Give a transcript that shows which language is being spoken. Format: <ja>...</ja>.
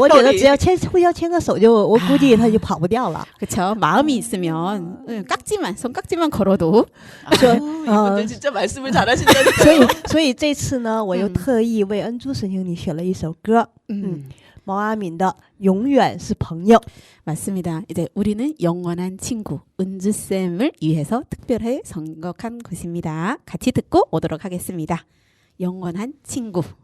<zh>我觉得只要互相牵个手就，我估计他就跑不掉了。</zh> <ko>그렇죠. 마음이 있으면 손깍지만 걸어도 이분들 진짜 말씀을 잘하신다니까요.</ko> <zh>所以这次呢，我又特意为恩珠神兄你选了一首歌，毛阿敏的《永远是朋友》。</zh> <ko>맞습니다. 이제 우리는 영원한 친구 은주쌤을 위해서 특별히 선곡한 곳입니다. 같이 듣고 오도록 하겠습니다. 영원한 친구.</ko>